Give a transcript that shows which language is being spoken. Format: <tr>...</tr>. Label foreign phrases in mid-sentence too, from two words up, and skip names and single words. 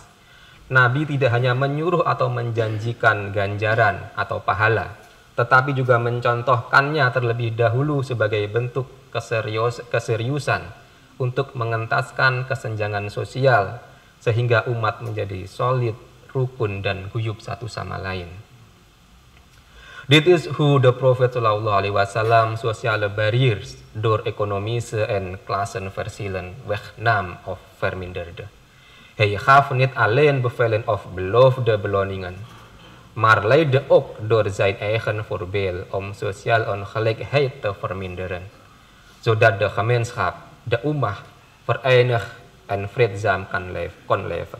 <id>Nabi tidak hanya menyuruh atau menjanjikan ganjaran atau pahala, tetapi juga mencontohkannya terlebih dahulu sebagai bentuk keseriusan untuk mengentaskan kesenjangan sosial, sehingga umat menjadi solid, rukun, dan guyup satu sama lain.</id> <nl>Dit is hoe de Prophet</nl> <ar>صلى الله عليه وسلم</ar> <nl>sociale barriers door economische en klassenverschillen wegnam of verminderde. Hij gaf niet alleen bevelen of beloofde beloningen, maar leidde ook door zijn eigen voorbeeld om sociaal ongelijkheid te verminderen, zodat de gemeenschap, de ummah, verenigd en vreedzaam kon leven.</nl>